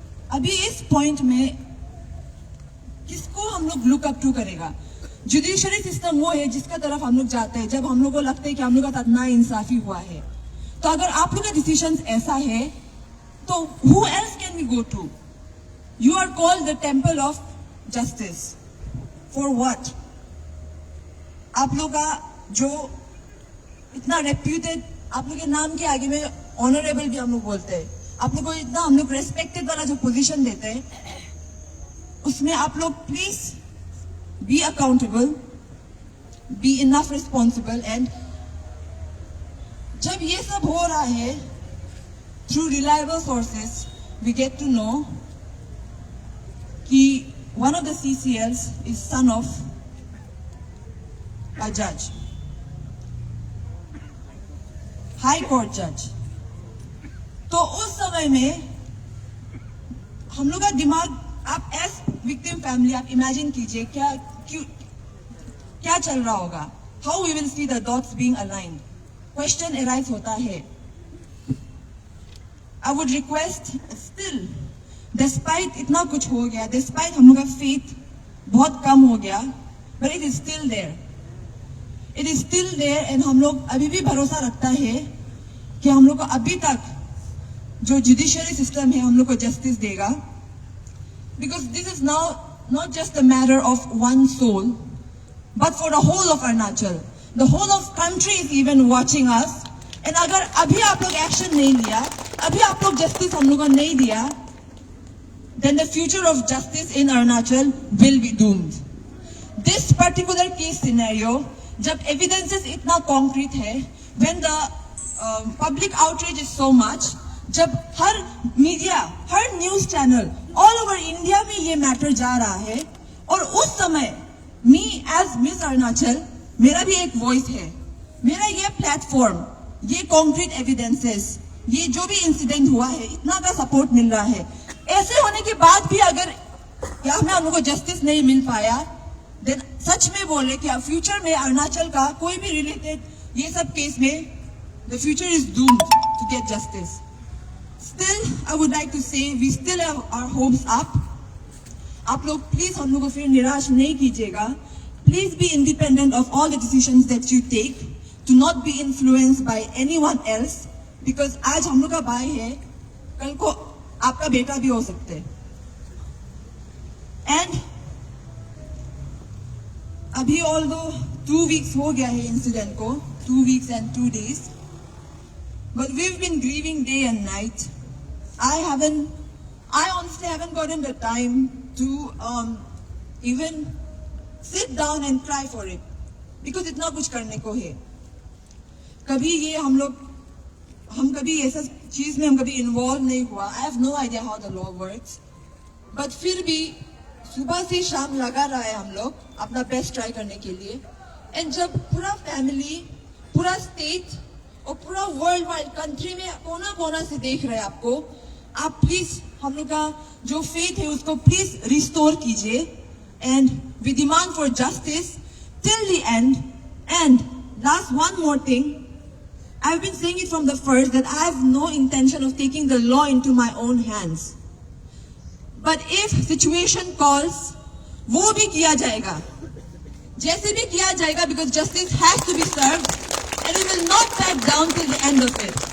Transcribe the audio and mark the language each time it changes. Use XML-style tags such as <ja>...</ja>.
<hi>अभी इस पॉइंट में किसको हम लोग लुक अप टू करेगा? जुडिशरी सिस्टम वो है जिसका तरफ हम लोग जाते हैं जब हम लोग को लगता है कि हम लोग का ना इंसाफी हुआ है। तो अगर आप लोग का डिसीजन ऐसा है तो</hi> <en>who else can we go to? You are called the temple of justice. For what?</en> <hi>आप लोग का जो इतना रेप्यूटेड, आप लोग के नाम के आगे में ऑनरेबल भी हम लोग बोलते हैं, आप लोग को इतना हम लोग रेस्पेक्टेड वाला जो पोजीशन देते हैं, उसमें आप लोग</hi> <en>Please be accountable, be enough responsible. And</en> <hi>जब ये सब हो रहा है,</hi> <en>Through reliable sources we get to know कि one of the CCLs is son of a judge, high court judge.</en> <hi>तो उस समय में हम लोग का दिमाग, आप एज विक्टिम फैमिली आप इमेजिन कीजिए क्या चल रहा होगा।</hi> <en>how we will see the dots being aligned. Question arise</en> <hi>hota hai.</hi> <en>I would request still, despite</en> <hi>itna kuch ho gaya,</hi> <en>despite</en> <hi>hum loga</hi> <en>faith</en> <hi>बहुत कम हो गया,</hi> <en>but it is still there. It is still there and</en> <hi>हम लोग अभी भी भरोसा रखता है कि हम लोग को अभी तक जो जुडिशियरी सिस्टम है हम लोग को जस्टिस देगा.</hi> <en>Because this is now not just a matter of one soul, but for the whole of Arunachal. The whole of country is even watching us.</en> <hi>And अगर अभी आप लोग एक्शन नहीं लिया, अभी आप लोग जस्टिस हम लोग को नहीं दिया,</hi> <en>then the future of justice in Arunachal will be doomed.</en> <hi>This particular case scenario, जब evidences इतना concrete है,</hi> <en>when the public outrage is so much,</en> <hi>जब हर media, हर news channel,</hi> <en>all over India</en> <hi>में ये matter जा रहा है, और उस समय</hi> <en>me as Miss Arunachal,</en> <hi>मेरा भी एक voice है, मेरा ये platform, ये concrete evidences, ये जो भी incident हुआ है, इतना का support मिल रहा है. ऐसे होने के बाद भी अगर यहाँ में हम लोग को जस्टिस नहीं मिल पाया, then सच में बोले कि फ्यूचर में अरुणाचल का कोई भी रिलेटेड ये सब केस में</hi> <en>the future is doomed to get justice. Still, I would like to say we still have our hopes up.</en> <hi>आप लोग प्लीज हम लोग को फिर निराश नहीं कीजिएगा.</hi> <en>Please be independent of all the decisions that you take. Do not be influenced by anyone else.</en> <hi>Because आज हम लोग का भाई है, कल को आपका बेटा भी हो सकते हैं.</hi> <en>And अभी although 2 weeks</en> <hi>हो गया है इंसिडेंट को,</hi> <en>2 weeks and 2 days, but we've been grieving day and night. I honestly haven't gotten the time to even sit down and cry for it, because</en> <hi>इतना कुछ करने को है. कभी ये हम कभी ऐसा चीज में हम कभी इन्वॉल्व नहीं हुआ.</hi> <en>I have no idea how the law works,</en> <hi>but फिर भी सुबह से शाम लगा रहा है हम लोग अपना बेस्ट ट्राई करने के लिए. एंड जब पूरा फैमिली, पूरा स्टेट और पूरा वर्ल्ड वाइड कंट्री में कोना कोना से देख रहे हैं आपको, आप प्लीज हम लोग का जो फेथ है उसको प्लीज रिस्टोर कीजिए.</hi> <en>And we demand for justice till the end. And last one more thing, I've been saying it from the first that I have no intention of taking the law into my own hands. But if situation calls,</en> <hi>वो भी किया जाएगा, जैसे भी किया जाएगा,</hi> <en>because justice has to be served and we will not back down till the end of it.</en>